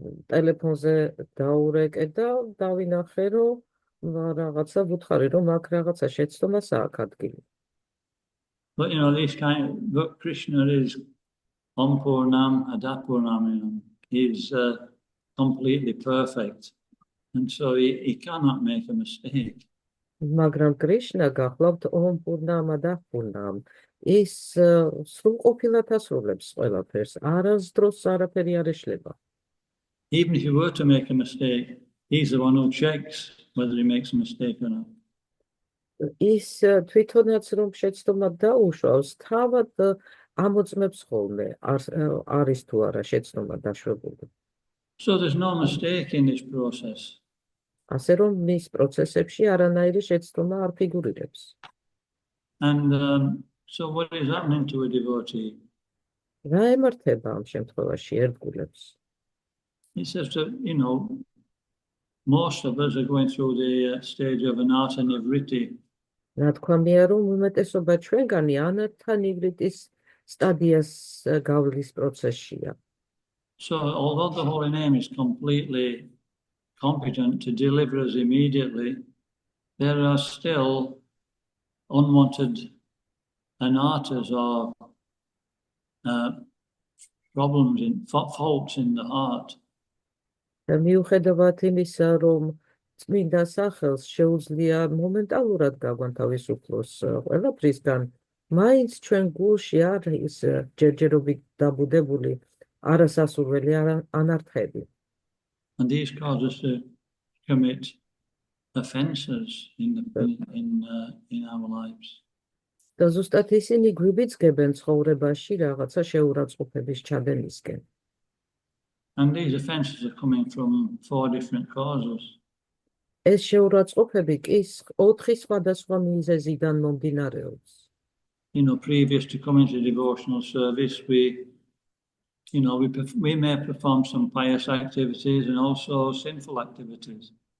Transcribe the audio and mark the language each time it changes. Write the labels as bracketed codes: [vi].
[ka] ტელეფონზე დაურეკე და დავინახე, რომ რაღაცა ვუთხარი, რომ აქ რაღაცა შეცდომასაა აქ ადგილი. [en] But but Krishna is Ampurnam Adapurnam, he's completely perfect. And so he cannot make a mistake. [ka] მაგრამ კრიშნა გახლავთ ომპურნამ ადაპურნამ. ის სრულყოფილად ასრულებს ყველაფერს, არასდროს არაფერი არ ეშლება. [en] Even if he were to make a mistake, he's the one who checks whether he makes a mistake or not. [ka] ის თვითონაც რომ შეცდომა დაუშვავს, თავად ამოწმებს ხოლმე არის თუ არა შეცდომა დაშვებული. [en] So there's no mistake in this process. [ka] ასე რომ მის პროცესებში არანაირი შეცდომა არ ფიგურირებს. [en] And so what is happening to a devotee? [ka] რა ემართება ამ შემთხვევაში ერთგულებს? [en] He says that, most of us are going through the stage of anartha nivriti. [ka] რა თქმა მია რომ უმეტესობა ჩვენგანი ანართა ნივრიტის სტადიას გავლის პროცესშია. [en] So although the holy name is completely competent to deliver us immediately, there are still unwanted anarthas or problems faults in the heart. [ka] და მიუხედავად იმისა, რომ წმინდა სახელს შეუძლია მომენტალურად გაგვანთავისუფლოს ყველაფრისგან, მაინც ჩვენ გულში არის ჯერჯერობით დაბუდებული არასასურველი ანართხები. [en] And these cause us to commit offences in our lives. [ka] და ზუსტად ისინი გვიბიძგებენ ცხოვრებაში რაღაცა შეურაცხყოფების ჩადენისკენ. [en] And these offences are coming from 4 different causes. [ka] ეს შეურაცხყოფები კი 4 სხვადასხვა მიზეზიდან მომდინარეობს. [en] Previous to coming to devotional service, we may perform some pious activities and also sinful activities.